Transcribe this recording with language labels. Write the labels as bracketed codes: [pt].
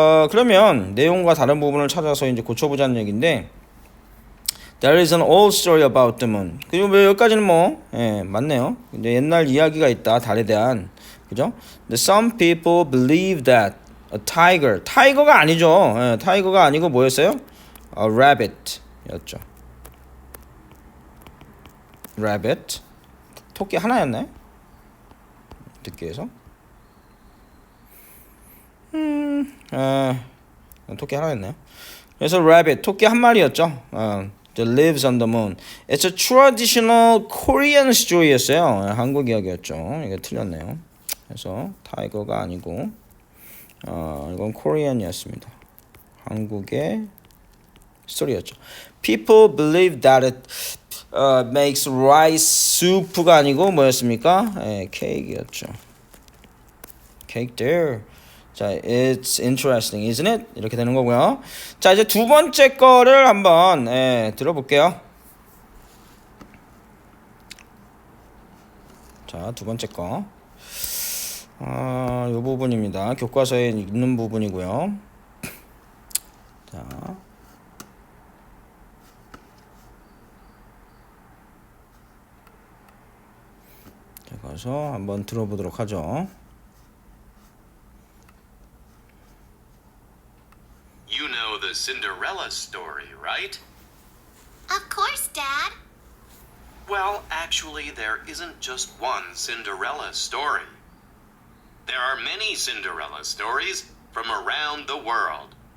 [ko] 그러면 내용과 다른 부분을 찾아서 이제 고쳐보자는 얘기인데 [en] There is an old story about the moon. [ko] 그리고 여기까지는 뭐 맞네요. 근데 옛날 이야기가 있다 달에 대한 그죠? [en] But some people believe that a tiger, [ko] 타이거가 아니죠. 타이거가 아니고 뭐였어요? [en] A rabbit였죠. [ko] Rabbit. 토끼 하나였나요? 듣기에서. 토끼 하나였나요? 그래서 rabbit, 토끼 한 마리였죠. [en] that lives on the moon. It's a traditional Korean story였어요. [ko] 한국 이야기였죠. 이게 틀렸네요. 그래서 타이거가 아니고 이건 Korean이었습니다. 한국의 스토리였죠. [en] People believe that it makes rice soup가 [ko] 아니고 뭐였습니까? 케이크였죠. Cake there. [en] 자, it's interesting, isn't it? [ko] 이렇게 되는 거고요. 자, 이제 두 번째 거를 한번 들어볼게요. 자, 두 번째 거. 이 부분입니다. 교과서에 있는 부분이고요. 자, 가서 한번 들어보도록 하죠. [en] You know the Cinderella story, right? Of course, Dad. Well, actually, there isn't just one Cinderella story. There are many Cinderella stories from around the world.